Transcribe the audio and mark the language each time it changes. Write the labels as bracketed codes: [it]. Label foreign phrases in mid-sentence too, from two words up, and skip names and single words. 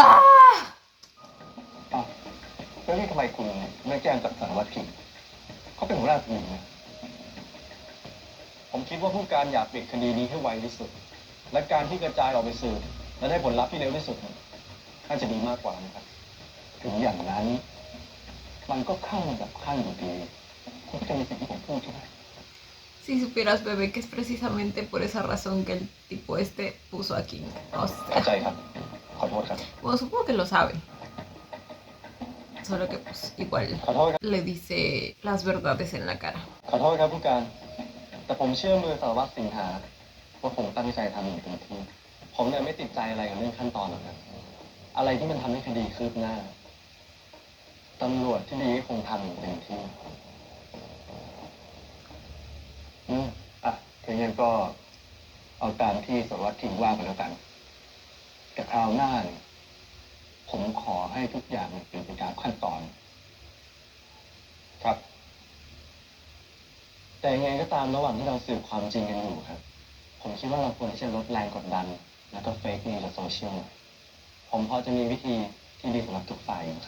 [th] อ้าวแล้วนี่ทำไมคุณไม่แจ้งกับสารวัตรกิ่งเขาเป็นหัวหน้าทีมนะผมคิดว่าผู้การอยากปิดคดีนี้ให้ไวที่สุด และการที่กระจายออกไปสืบและได้ผลลัพธ์ที่เร็วที่สุดน่าจะดีมากกว่านะครับ ถึงอย่างนั้น มันก็เข้ามาแบบขั้นอยู่ดีคุณจะมีสิ่งที่ผมพูดใช่ไหม [es] Si supieras, bebé, que es precisamente por esa razón que el tipo este puso a King. O [th] เข้าใจ [es] sea, [th] ครับ ขอโทษครับ [es] bueno, supongo que lo saben. Solo que pues igual [th] ขอโทษครับ [es] le dice las verdades en la cara. [th] ขอโทษครับผู้การ แต่ผมเชื่อมือสารวัตรสิงหาว่าผมตั้งใจทำอย่างเต็มที่ ผมเนี่ยไม่ติดใจอะไรกับเรื่องขั้นตอนหรอกครับ อะไรที่มันทำให้คดีคืบหน้า ตำรวจที่ดีก็คงทำอย่างเต็มที่ อ่ะถ้าอย่างนั้นก็เอาตามที่สารวัตรทิ้งว่างไปแล้วกัน แต่คราวหน้าเนี่ยผมขอให้ทุกอย่างเป็นไปตามขั้นตอน ครับ แต่ยังไงก็ตามระหว่างที่เราสืบความจริงกันอยู่ครับ ผมคิดว่าเราควรที่จะลดแรงกดดัน แล้วก็ [en] fake news [th] จากโซเชียล ผมพอจะมีวิธีที่ดีสำหรับทุกฝ่ายอยู่ครับ